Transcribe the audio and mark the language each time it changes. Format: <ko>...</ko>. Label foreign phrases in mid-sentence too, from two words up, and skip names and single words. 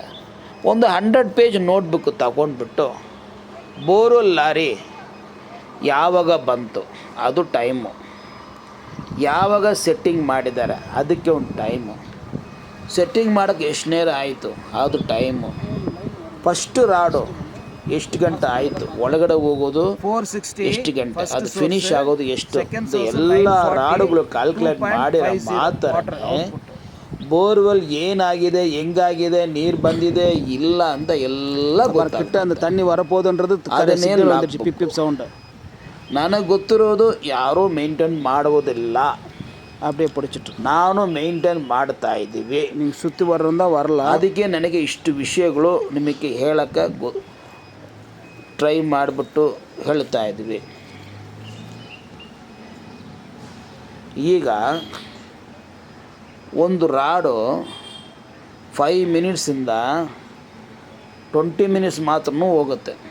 <kn>ಒಂದು 100 ಪೇಜ್ ನೋಟ್ಬುಕ್ ತಗೊಂಡ್ಬಿಟ್ಟು</kn> <en>borewell lorry</en> <kn>ಯಾವಾಗ ಬಂತು ಅದು ಟೈಮು, ಯಾವಾಗ ಸೆಟ್ಟಿಂಗ್ ಮಾಡಿದ್ದಾರೆ ಅದಕ್ಕೆ ಒಂದು ಟೈಮು, ಸೆಟ್ಟಿಂಗ್ ಮಾಡೋಕ್ಕೆ ಎಷ್ಟು ನೇರ ಆಯಿತು ಅದು ಟೈಮು,</kn> <en>first rod</en> <kn>ಎಷ್ಟು ಗಂಟೆ ಆಯಿತು, ಒಳಗಡೆ ಹೋಗೋದು 460 ಎಷ್ಟು ಗಂಟೆ, ಅದು ಫಿನಿಶ್ ಆಗೋದು ಎಷ್ಟು, ಎಲ್ಲ ರಾಡುಗಳು ಕ್ಯಾಲ್ಕುಲೇಟ್ ಮಾಡಿರೋ ಮಾತ್ರನೇ ಬೋರ್ವೆಲ್ ಏನಾಗಿದೆ, ಹೆಂಗಾಗಿದೆ, ನೀರು ಬಂದಿದೆ ಇಲ್ಲ ಅಂತ ಎಲ್ಲ ಗೊತ್ತಾಗುತ್ತೆ.</kn> <ta>அந்த தண்ணி வரப்போகுதுன்றது பிப் பிப் சவுண்டு</ta> <kn>ನನಗೆ ಗೊತ್ತಿರೋದು ಯಾರೂ ಮೇಂಟೈನ್ ಮಾಡುವುದಿಲ್ಲ,</kn> <ta>அப்படியே பிடிச்சிட்டு</ta> <kn>ನಾನು ಮೇಂಟೈನ್ ಮಾಡ್ತಾ ಇದ್ದೀವಿ.</kn> <ta>நீங்கள் சுற்றி வர்றதா வரல.</ta> <kn>ಅದಕ್ಕೆ ನನಗೆ ಇಷ್ಟು ವಿಷಯಗಳು ನಿಮಗೆ ಹೇಳೋಕ್ಕೆ ಟ್ರೈ ಮಾಡಿಬಿಟ್ಟು ಹೇಳ್ತಾ ಇದ್ವಿ. ಈಗ ಒಂದು ರಾಡು 5 ಮಿನಿಟ್ಸಿಂದ 20 ಮಿನಿಟ್ಸ್ ಮಾತ್ರ ಹೋಗುತ್ತೆ.</kn>